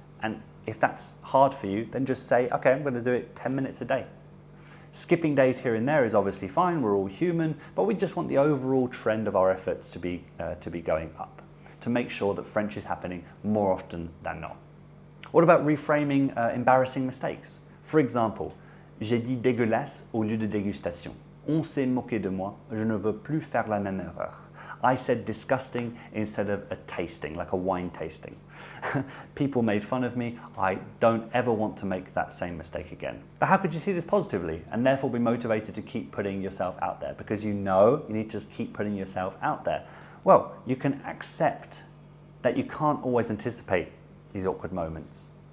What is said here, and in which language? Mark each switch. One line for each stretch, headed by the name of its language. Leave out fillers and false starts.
English: And if that's hard for you, then just say, okay, I'm going to do it 10 minutes a day. Skipping days here and there is obviously fine, we're all human, but we just want the overall trend of our efforts to be going up, to make sure that French is happening more often than not. What about reframing embarrassing mistakes? For example,
French: j'ai dit dégueulasse au lieu de dégustation. On s'est moqué de moi, je ne veux plus faire la même erreur.
English: I said disgusting instead of a tasting, like a wine tasting. People made fun of me. I don't ever want to make that same mistake again. But how could you see this positively and therefore be motivated to keep putting yourself out there? Because you need to just keep putting yourself out there. Well, you can accept that you can't always anticipate these awkward moments.